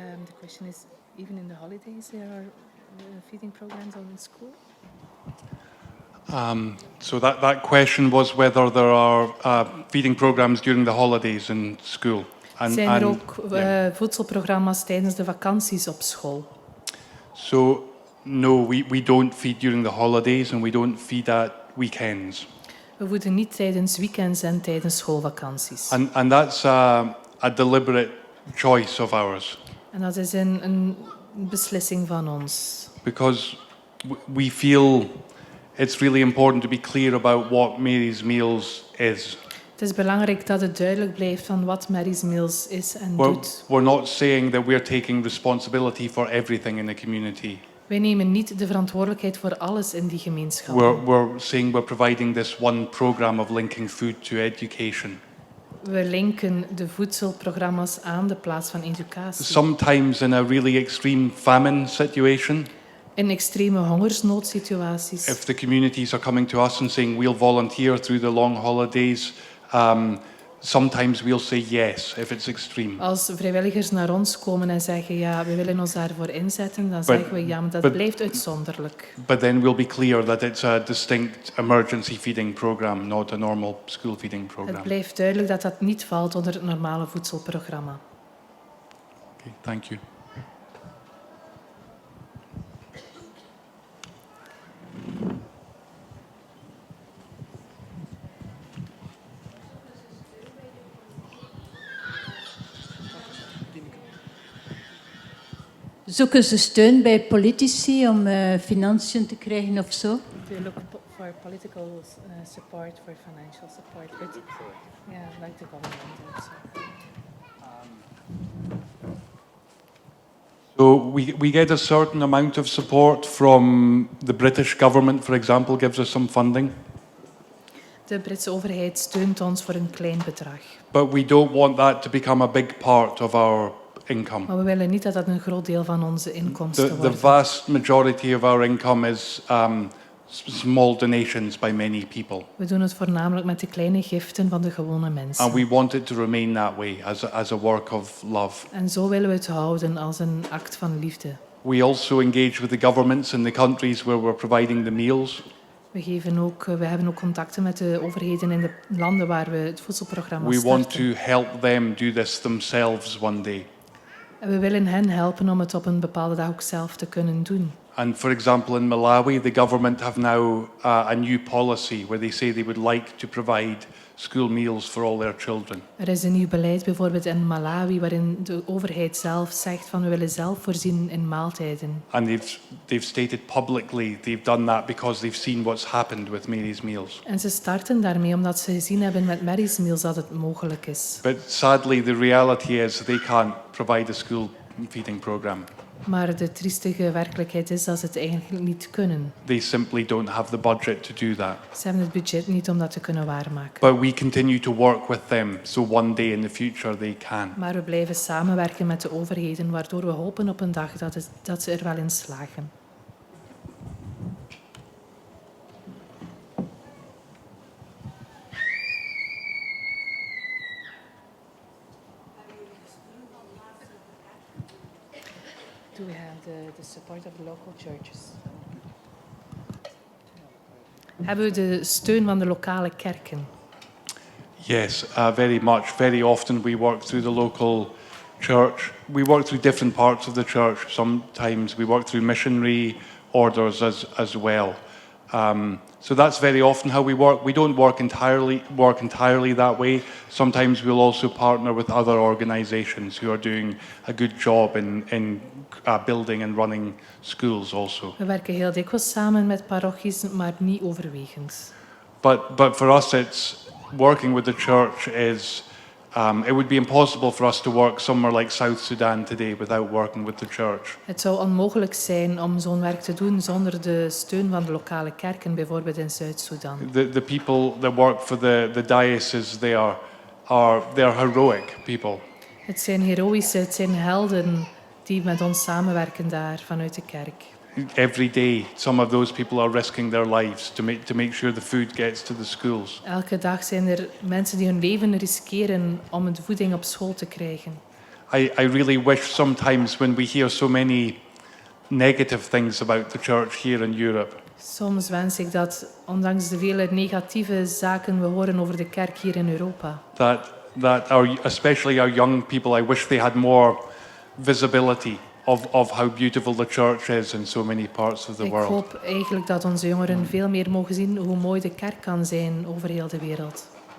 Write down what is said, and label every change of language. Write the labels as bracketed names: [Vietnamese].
[English] The question is, even in the holidays, there are feeding programs in school? So that question was whether there are feeding programs during the holidays in school. [Dutch] Zijn er ook voedselprogramma's tijdens de vakanties op school? [English] So, no, we don't feed during the holidays and we don't feed at weekends. [Dutch] We voeden niet tijdens weekends en tijdens schoolvakanties. [English] And that's a deliberate choice of ours. [Dutch] En dat is een beslissing van ons. [English] Because we feel it's really important to be clear about what Mary's Meals is. [Dutch] Het is belangrijk dat het duidelijk blijft van wat Mary's Meals is en doet. [English] We're not saying that we're taking responsibility for everything in the community. [Dutch] Wij nemen niet de verantwoordelijkheid voor alles in die gemeenschap. [English] We're saying we're providing this one program of linking food to education. [Dutch] We linken de voedselprogramma's aan de plaats van educatie. [English] Sometimes in a really extreme famine situation, [Dutch] In extreme hongersnoodsituaties. [English] if the communities are coming to us and saying we'll volunteer through the long holidays, sometimes we'll say yes if it's extreme. [Dutch] Als vrijwilligers naar ons komen en zeggen ja, we willen ons daarvoor inzetten, dan zeggen we ja, maar dat blijft uitzonderlijk. [English] But then we'll be clear that it's a distinct emergency feeding program, not a normal school feeding program. [Dutch] Het blijft duidelijk dat dat niet valt onder het normale voedselprogramma. [English] Okay, thank you. [Dutch] Zoeken ze steun bij politici om financiën te krijgen of zo? [English] They look for political support, for financial support, but yeah, like the government also. So we get a certain amount of support from the British government, for example, gives us some funding. [Dutch] De Britse overheid steunt ons voor een klein bedrag. [English] But we don't want that to become a big part of our income. [Dutch] Maar we willen niet dat dat een groot deel van onze inkomsten [English] The [Dutch] wordt. [English] vast majority of our income is small donations by many people. [Dutch] We doen het voornamelijk met de kleine giften van de gewone mensen. [English] And we want it to remain that way as a work of love. [Dutch] En zo willen we het houden als een act van liefde. [English] We also engage with the governments in the countries where we're providing the meals. [Dutch] We hebben ook contacten met de overheden in de landen waar we het voedselprogramma [English] We [Dutch] starten. [English] want to help them do this themselves one day. [Dutch] En we willen hen helpen om het op een bepaalde dag ook zelf te kunnen doen. [English] And for example, in Malawi, the government have now a new policy where they say they would like to provide school meals for all their children. [Dutch] Er is een nieuw beleid bijvoorbeeld in Malawi waarin de overheid zelf zegt van we willen zelf voorzien in maaltijden. [English] And they've stated publicly they've done that because they've seen what's happened with Mary's Meals. [Dutch] En ze starten daarmee omdat ze gezien hebben met Mary's Meals dat het mogelijk is. [English] But sadly, the reality is they can't provide a school feeding program. [Dutch] Maar de triestige werkelijkheid is dat ze het eigenlijk niet kunnen. [English] They simply don't have the budget to do that. [Dutch] Ze hebben het budget niet om dat te kunnen waarmaken. [English] But we continue to work with them, so one day in the future they can. [Dutch] Maar we blijven samenwerken met de overheden, waardoor we hopen op een dag dat ze er wel in slagen. [English] Do we have the support of the local churches? [Dutch] Hebben we de steun van de lokale kerken? [English] Yes, very much. Very often we work through the local church. We work through different parts of the church. Sometimes we work through missionary orders as well. So that's very often how we work. We don't work entirely that way. Sometimes we'll also partner with other organizations who are doing a good job in building and running schools also. [Dutch] We werken heel dikwijls samen met parochies, maar niet overwegend. [English] But for us, it's working with the church is It would be impossible for us to work somewhere like South Sudan today without working with the church. [Dutch] Het zou onmogelijk zijn om zo'n werk te doen zonder de steun van de lokale kerken, bijvoorbeeld in Zuid-Soedan. [English] The people that work for the diocese, they are heroic people. [Dutch] Het zijn heroïsche, het zijn helden die met ons samenwerken daar vanuit de kerk. [English] Every day, some of those people are risking their lives to make sure the food gets to the schools. [Dutch] Elke dag zijn er mensen die hun leven riskeren om de voeding op school te krijgen. [English] I really wish sometimes when we hear so many negative things about the church here in Europe, [Dutch] Soms wens ik dat, ondanks de vele negatieve zaken we horen over de kerk hier in Europa, [English] that especially our young people, I wish they had more visibility of how beautiful the church is in so many parts of the [Dutch] ik [English] world. [Dutch] hoop eigenlijk dat onze jongeren veel meer mogen zien hoe mooi de kerk kan zijn over heel de wereld.